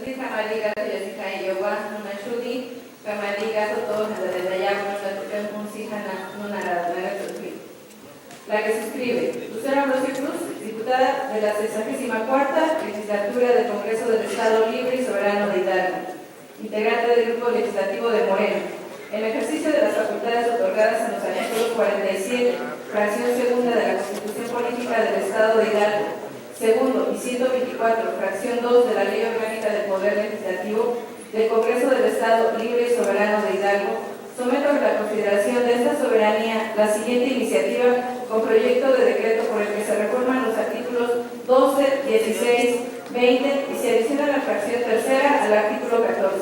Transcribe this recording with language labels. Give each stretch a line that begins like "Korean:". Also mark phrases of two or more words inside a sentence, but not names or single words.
Spanish: Kamaliga Yasika Yoga Nunashudi, Kamaliga Toto Nadayab Nunasihana Nunara Tutui. La que suscribe, Lucero Ambrosio Cruz, diputada de la 64ª Legislatura del Congreso del Estado Libre y Soberano de Hidalgo, integrante del Grupo Legislativo de Morena, en ejercicio de las facultades otorgadas en los artículos 47, fracción segunda de la Constitución Política del Estado de Hidalgo, segundo y 124, fracción 2 de la Ley Orgánica del Poder Legislativo del Congreso del Estado Libre y Soberano de Hidalgo, someto a la consideración de esta soberanía la siguiente iniciativa con proyecto de decreto por el que se reforman los artículos 12, 16, 20 y se adiciona la fracción tercera al artículo 14.